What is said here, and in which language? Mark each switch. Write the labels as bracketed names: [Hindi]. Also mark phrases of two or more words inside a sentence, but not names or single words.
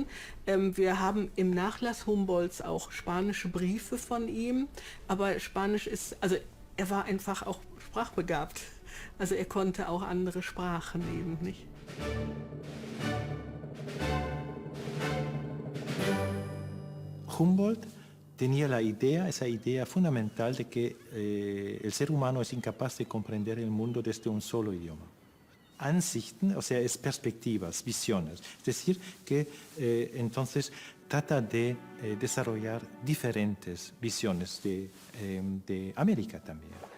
[German] Wir haben im Nachlass Humboldts auch spanische Briefe von ihm, aber Spanisch ist, also er war einfach auch sprachbegabt. Also er konnte auch andere Sprachen eben, nicht? [Spanish] Humboldt tenía esa idea fundamental de que el ser humano es incapaz de comprender el mundo desde un solo idioma. Ansichten, o sea, es perspectivas, visiones. Es decir, que entonces trata de desarrollar diferentes visiones de América también.